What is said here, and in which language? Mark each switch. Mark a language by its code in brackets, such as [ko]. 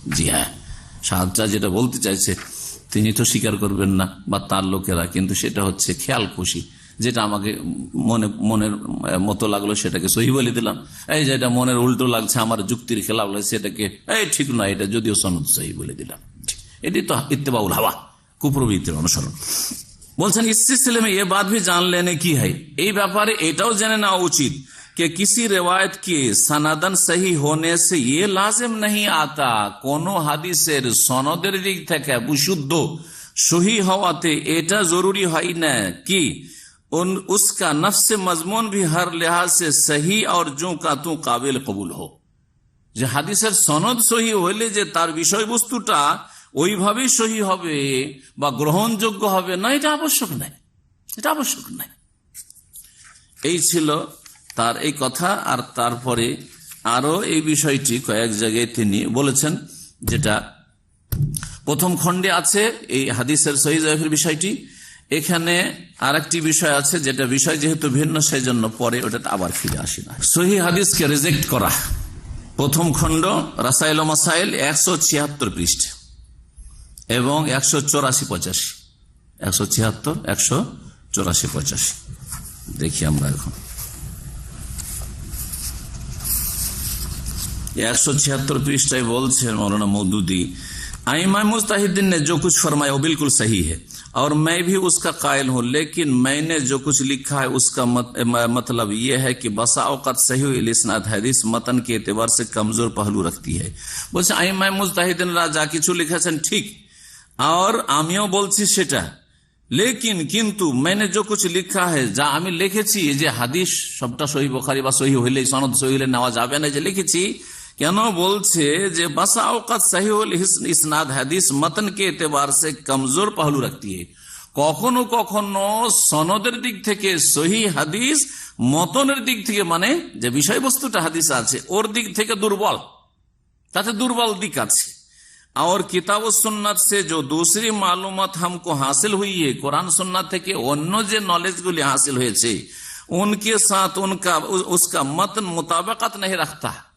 [bn] জি হ্যাঁ, স্বাদটা যেটা বলতে চাইছে তিনি তো স্বীকার করবেন না বা তার লোকেরা, কিন্তু সেটা হচ্ছে খেয়াল খুশি, যেটা আমাকে মনের মতো লাগলো সেটাকে সহি বলে দিলাম, এই যেটা মনের উল্টো লাগছে আমার যুক্তির খেলাফ লাগছে সেটাকে এই ঠিক নয়, এটা যদিও সনদ সহি বলে দিলাম। এটি তো ইত্তেবাউল হাওয়া, কুপ্রবৃত্তির অনুসরণ। [hi] বলছেন ইস সিলসিলে में ये बात भी जान लेने की है, [bn] এই ব্যাপারে এটাও জেনে নেওয়া উচিত [hi] कि किसी रिवायत के सनदन सही होने से ये लाजिम नहीं आता, [bn] কোনো হাদিসের সনদের দিক থেকে বিশুদ্ধ সহি হওয়াতে এটা জরুরি হয় না [hi] কি उसका नफ्स मजमून भी हर लिहाज से सही और जो का तू काबिल कबूल हो। [bn] যে হাদিসের সনদ সহি হইলে যে তার বিষয়বস্তুটা ওইভাবেই সহি হবে বা গ্রহণযোগ্য হবে না, এটা আবশ্যক নাই, এটা আবশ্যক নাই। এই ছিল তার এই কথা। আর তারপরে আরো এই বিষয়টি কয়েক জায়গায় তিনি বলেছেন, যেটা প্রথম খণ্ডে আছে এই হাদিসের সহি জয়ীফের বিষয়টি। এখানে আরেকটি বিষয় আছে, যেটা বিষয় যেহেতু ভিন্ন সেই জন্য পরে ওটাতে আবার ফিরে আসি না। সহি হাদিসকে রিজেক্ট করা, প্রথম খণ্ড রাসাইল ও মাসাইল 176 পৃষ্ঠা এবং 184-85, 176, 184-85 দেখি আমরা এখন। [hi] 176 पृष्ठाয় বলছেন मौलाना मौदूदी, आइमा मुस्ताहिदीन ने जो कुछ फरमाया वो बिल्कुल सही है और मैं भी उसका कायल हूँ, लेकिन मैंने जो कुछ लिखा है उसका मतलब ये है कि बसा औक़ात सही इस्नाद हदीस मतन के एतबार से कमजोर पहलू रखती है। [bn] বলছে आइमा मुस्ताहिदीनরা যা কিছু লিখেছেন ঠিক, और আমিও বলছি সেটা, लेकिन কিন্তু [hi] मैंने जो कुछ लिखा है, [bn] যা আমি লিখেছি যে হাদিস সবটা সহি বুখারী বা সহি হইলে সনদ সহি হইলে নেওয়া যাবে না, যে লিখেছি কেন বলছে যে বাসা औक़ात सही [hi] इस्नाद हदीस मतन के एतबार से कमजोर पहलू रखती है, [bn] কখনো কখনো সনদের দিক থেকে সহি হাদিস মতনের দিক থেকে, মানে যে বিষয়বস্তুটা হাদিস আছে ওর দিক থেকে দুর্বল, তাতে দুর্বল দিক আছে। [hi] और किताब सुन्नत से जो दूसरी मालूमात हमको हासिल हुई है, कुरान सुन्नत [bn] থেকে অন্য যে নলেজ গুলি হাসিল হয়েছে [hi] उनके साथ उनका उसका मतन मुताबिकत नहीं रखता।